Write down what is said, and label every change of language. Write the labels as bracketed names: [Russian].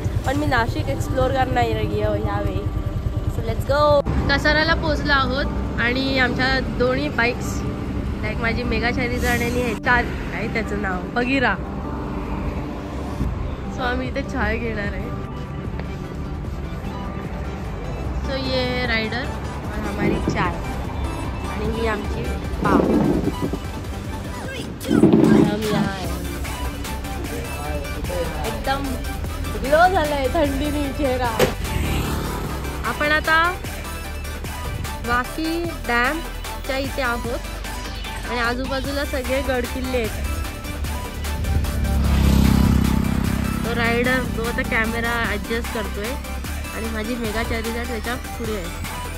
[Marathi] पण मी नाशिक एक्सप्लोर करणार आहे यावेळी। [English] So let's go. [Marathi] कसाराला पोहोचलो आहोत आणि आमच्या दोन्ही बाईक्स लाईक माझी मेगा 4 जण आणि काय त्याचं नाव बगीरा। सो आम्ही इथे चाय घेणार आहे। [Hindi] सो ये है राइडर और हमारी चाय [Marathi] आणि ही आमची पाव। [Hindi] हम यहाँ है [Marathi] एकदम ग्लो झालाय थंडीने चेहरा। आपण आता वाकी डॅमच्या इथे आहोत आणि आजूबाजूला सगळे गडकिल्ले आहेत। तो रायडर तो आता कॅमेरा ॲडजस्ट करतोय आणि माझी मेगा 4 त्याच्या पुढे आहे।